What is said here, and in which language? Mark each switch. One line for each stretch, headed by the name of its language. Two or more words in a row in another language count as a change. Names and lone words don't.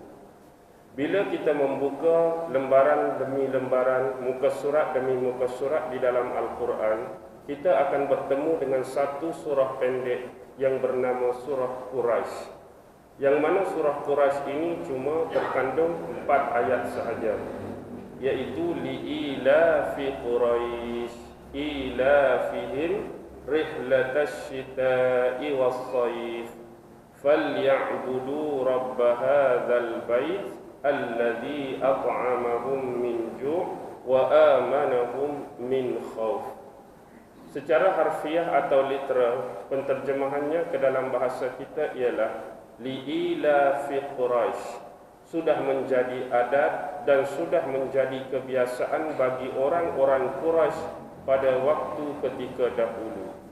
Malay: Bila kita membuka lembaran demi lembaran, muka surat demi muka surat di dalam Al-Quran, kita akan bertemu dengan satu surah pendek yang bernama surah Quraisy. Yang mana surah Quraisy ini cuma terkandung 4 ayat sahaja, iaitu
Arabic: لإيلاف قريش إيلافهم رحلة الشتاء والصيف فليعبدوا رب هذا البيت الذي أطعمهم من جوع وآمنهم من خوف.
Malay: Secara harfiah atau literal, penterjemahannya ke dalam bahasa kita ialah
Arabic: لإيلاف قريش,
Malay: sudah menjadi adat dan sudah menjadi kebiasaan bagi orang-orang Quraisy pada waktu ketika dahulu.